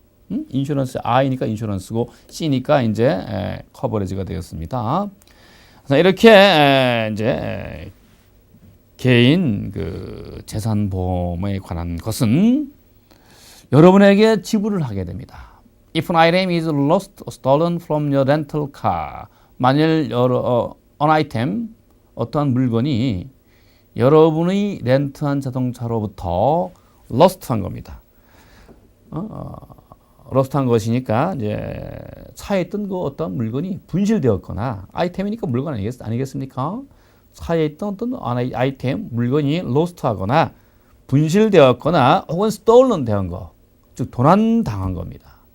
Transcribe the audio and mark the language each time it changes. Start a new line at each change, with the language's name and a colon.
Korean: 인슈런스 I니까 인슈런스고 C니까 이제 커버리지가 되었습니다. 그래서 이렇게 이제 개인 재산 보험에 관한 것은 여러분에게 지불을 하게 됩니다.
English: If an item is lost or stolen from your rental car,
Korean: 만일
English: an item,
Korean: 어떠한 물건이 여러분이 렌트한 자동차로부터
English: lost한 겁니다.
Korean: lost한 것이니까 이제 차에 있던 어떤 물건이 분실되었거나 아이템이니까 물건 아니겠습니까? 차에 있던 어떤 아이템, 물건이 lost하거나 분실되었거나 혹은 stolen 된 거, 즉 도난당한 겁니다.